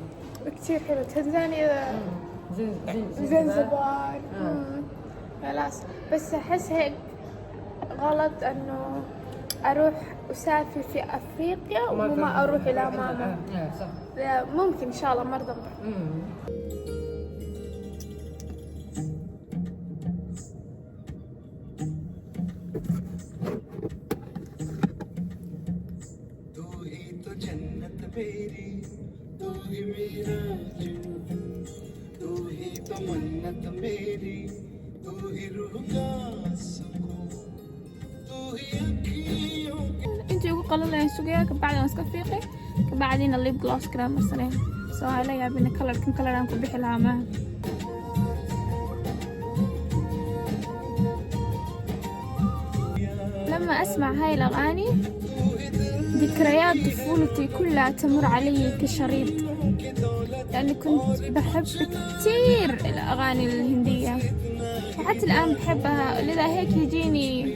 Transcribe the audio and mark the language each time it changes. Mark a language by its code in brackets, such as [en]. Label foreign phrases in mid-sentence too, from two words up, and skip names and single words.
[ar] كتير حلو تنزانيا زنزبار خلاص بس أحس هيك غلط إنه أروح أسافر في أفريقيا وما أروح إلى ماما صح لا ممكن إن شاء الله مرة [hi] तू ही मेरा तू ही तो मन्नत मेरी तू ही रूह का सुकून तू ही अखियों [so] انت ugu qalalay suuqyada ka bacdan iska fiiqay ka bacdina lip gloss kala marsanay soo hala yaabina color aan ku bixi lahaa ma [ar] لما أسمع هاي الأغاني ذكريات طفولتي كلها تمر علي كشريط لأني كنت بحب كتير الأغاني الهندية وحتى الآن بحبها لذا هيك يجيني